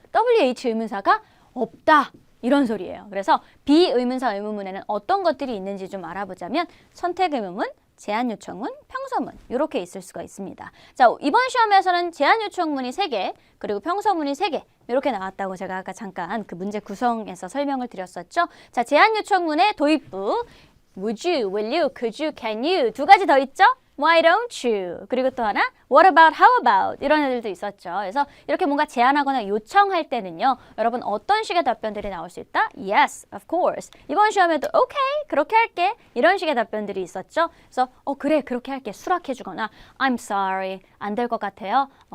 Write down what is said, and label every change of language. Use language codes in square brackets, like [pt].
[ko] WH 의문사가 없다. 이런 소리예요. 그래서 비의문사 의문문에는 어떤 것들이 있는지 좀 알아보자면 선택 의문문, 제안 요청문, 평서문 이렇게 있을 수가 있습니다. 자, 이번 시험에서는 제안 요청문이 3개, 그리고 평서문이 3개 이렇게 나왔다고 제가 아까 잠깐 그 문제 구성에서 설명을 드렸었죠. 자, 제안 요청문의 도입부 [en] Would you, will you, could you, can you [ko] 2가지 더 있죠? [en] Why don't you? 그리고 또 하나 What about, how about? [ko] 이런 애들도 있었죠. 그래서 이렇게 뭔가 제안하거나 요청할 때는요. 여러분 어떤 식의 답변들이 나올 수 있다? [en] Yes, of course. [ko] 이번 시험에도 Okay, 그렇게 할게. 이런 식의 답변들이 있었죠. 그래서 그래, 그렇게 할게. 수락해주거나 [en] I'm sorry, [ko] 안 될 것 같아요.